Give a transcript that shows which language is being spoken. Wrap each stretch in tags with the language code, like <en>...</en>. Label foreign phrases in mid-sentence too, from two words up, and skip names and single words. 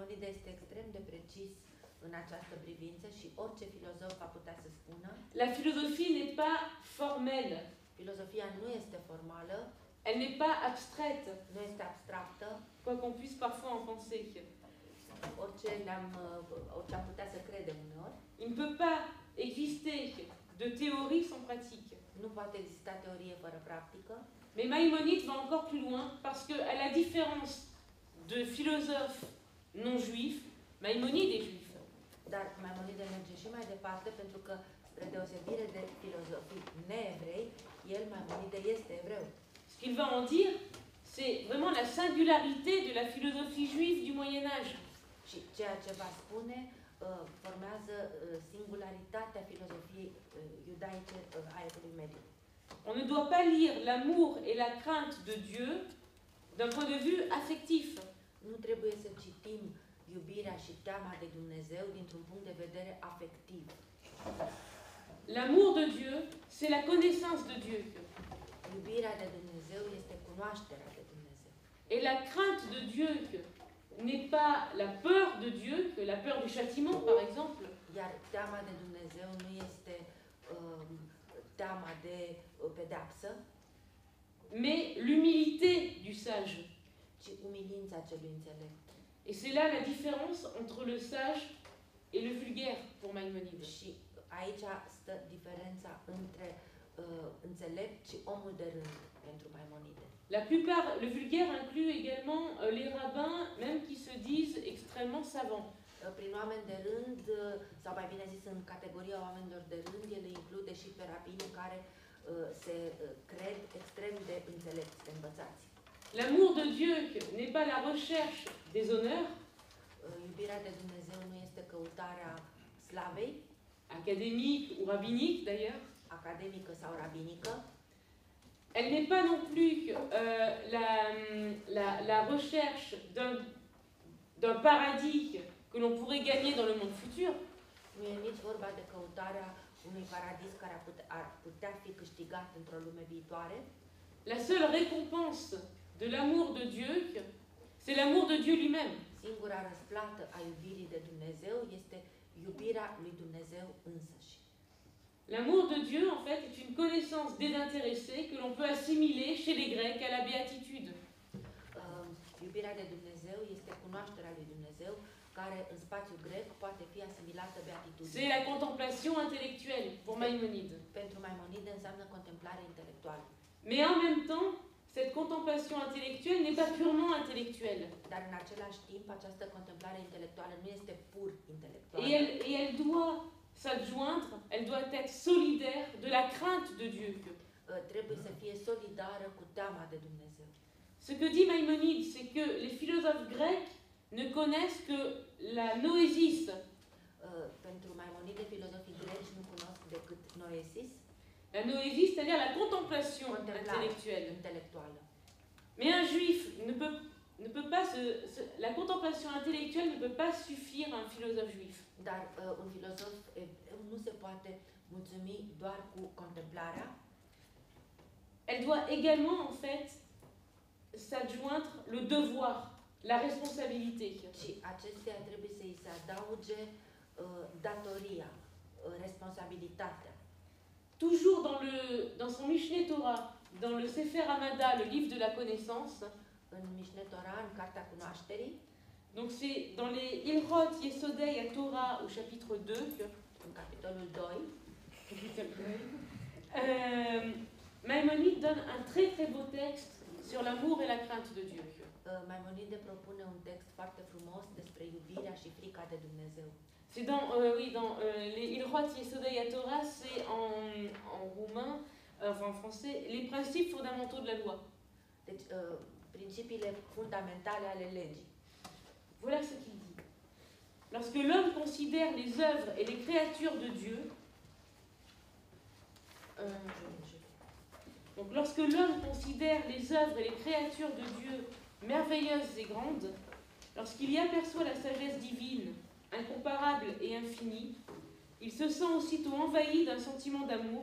<ro>Maimonide este extrem de precis în această privință și orice filozof va putea să spună.</ro> <fr>La philosophie n'est pas formelle,</fr> <ro>Filozofia nu este formală,</ro> <fr>elle n'est pas abstraite,</fr> <ro>nu este abstractă,</ro> <fr>quoi qu'on puisse parfois en penser.</fr> <ro>orice am putea să credem uneori.</ro> <fr>Il ne peut pas exister de théorie sans pratique.</fr> <ro>Nu poate exista teorie fără practică.</ro> <fr>Mais Maïmonide va encore plus loin parce que, à la différence de philosophes non juifs, Maïmonide est juif.</fr> <ro>Dar Maimonide merge și mai departe pentru că, spre deosebire de filozofii neevrei, el, Maimonide, este evreu.</ro> <fr>Ce qu'il va en dire, c'est vraiment la singularité de la philosophie juive du Moyen-Âge.</fr> <ro>Și ceea ce va spune formează singularitatea filozofiei iudaice a Evului Mediu.</ro> <fr>On ne doit pas lire l'amour et la crainte de Dieu d'un point de vue affectif.</fr> <ro>Nu trebuie să citim iubirea și teama de Dumnezeu dintr-un punct de vedere afectiv.</ro> <fr>L'amour de Dieu, c'est la connaissance de Dieu.</fr> <ro>Iubirea de Dumnezeu este cunoașterea de Dumnezeu.</ro> <fr>Et la crainte de Dieu n'est pas la peur de Dieu, que la peur du châtiment par exemple.</fr> <ro>Iar teama de Dumnezeu nu este teama de pedeapsă,</ro> <fr>mais l'humilité du sage.</fr> <ro>ci umilința celui înțelept.</ro> <fr>Et c'est là la différence entre le sage et le vulgaire pour Maïmonide.</fr> <ro>Și aici stă diferența între înțelept și omul de rând pentru Maimonide.</ro> <fr>La plupart, le vulgaire inclut également les rabbins, même qui se disent extrêmement savants.</fr> <ro>Prin oameni de rând, sau mai bine zis în categoria oamenilor de rând, el include și pe rabinii care se cred extrem de înțelepți, de învățați.</ro> <fr>L'amour de Dieu n'est pas la recherche des honneurs,</fr> <ro>Iubirea de Dumnezeu nu este căutarea slavei,</ro> <fr>académique ou rabbinique d'ailleurs.</fr> <ro>academică sau rabinică.</ro> <fr>Elle n'est pas non plus la recherche d'un paradis que l'on pourrait gagner dans le monde futur.</fr> <ro>Nu e nici vorba de căutarea unui paradis care ar putea fi câștigat într-o lume viitoare.</ro> <fr>La seule récompense de l'amour de Dieu, c'est l'amour de Dieu lui-même.</fr> <ro>Singura răsplată a iubirii de Dumnezeu este iubirea lui Dumnezeu însăși.</ro> <fr>L'amour de Dieu, en fait, est une connaissance désintéressée que l'on peut assimiler chez les Grecs à la béatitude.</fr> <ro>Iubirea de Dumnezeu este cunoașterea lui Dumnezeu, care în spațiul grec poate fi asimilată beatitudine.</ro> <fr>C'est la contemplation intellectuelle pour Maïmonide.</fr> <ro>Pentru Maimonide înseamnă contemplare intelectuală.</ro> <fr>Mais en même temps, cette contemplation intellectuelle n'est pas purement intellectuelle.</fr> <ro>Dar în același timp, această contemplare intelectuală nu este pur intelectuală.</ro> <fr>Et elle doit s'adjoindre, elle doit être solidaire de la crainte de Dieu.</fr> <ro>Trebuie să fie solidară cu teama de Dumnezeu.</ro> <fr>Ce que dit Maïmonide, c'est que les philosophes grecs ne connaissent que la noésis,</fr> <ro>Pentru Maimonide, filozofii greci nu cunosc decât noesis,</ro> <fr>la noésis, c'est-à-dire la contemplation intellectuelle.</fr> <ro>intelectuală.</ro> <fr>Mais un juif ne peut pas la contemplation intellectuelle ne peut pas suffire à un philosophe juif.</fr> <ro>Dar un filozof nu se poate mulțumi doar cu contemplarea.</ro> <fr>Elle doit également, en fait, s'adjoindre le devoir, la responsabilité.</fr> <ro>Și acestea trebuie să îi se adauge datoria, responsabilitatea.</ro> <fr>Toujours dans son Mishneh Torah, dans le Sefer Hamada, le livre de la connaissance.</fr> <ro>În Mishneh Torah, în Cartea Cunoașterii,</ro> <fr>donc c'est dans les Ilhot Yesodei à Torah au chapitre 2,</fr> <ro>în capitolul 2,</ro> <fr>Maïmonide donne un très très beau texte sur l'amour et la crainte de Dieu.</fr> <ro>Maimonide propune un text foarte frumos despre iubirea și frica de Dumnezeu.</ro> <fr>C'est dans, dans les Ilhot Yesodei à Torah, c'est en roumain, enfin en français, les principes fondamentaux de la loi.</fr> <ro>Deci, principiile fundamentale ale legii.</ro> <fr>Voilà ce qu'il dit. Lorsque l'homme considère les œuvres et les créatures de Dieu, donc lorsque l'homme considère les œuvres et les créatures de Dieu merveilleuses et grandes, lorsqu'il y aperçoit la sagesse divine, incomparable et infinie, il se sent aussitôt envahi d'un sentiment d'amour.</fr>